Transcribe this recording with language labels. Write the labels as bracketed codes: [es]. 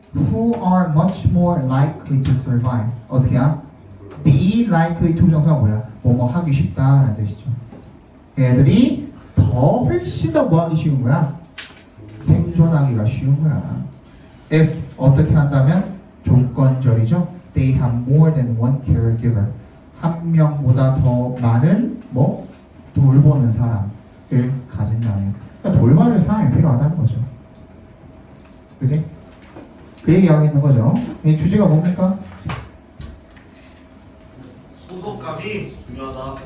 [en] Who are much more likely to survive. [ko] 어떻게야? [en] Be likely to [ko] 정사가 뭐야? 뭐뭐 하기 쉽다라는 뜻이죠. 걔네들이 더 훨씬 더 뭐 하기 쉬운 거야? 생존하기가 쉬운 거야. If 어떻게 한다면 조건절이죠. [en] They have more than one caregiver. [ko] 한 명보다 더 많은 뭐 돌보는 사람을 가진다면. 그러니까 돌봐줄 사람이 필요하다는 거죠. 그지? 그 얘기하고 있는 거죠. 이 주제가 뭡니까? 소속감이 중요하다.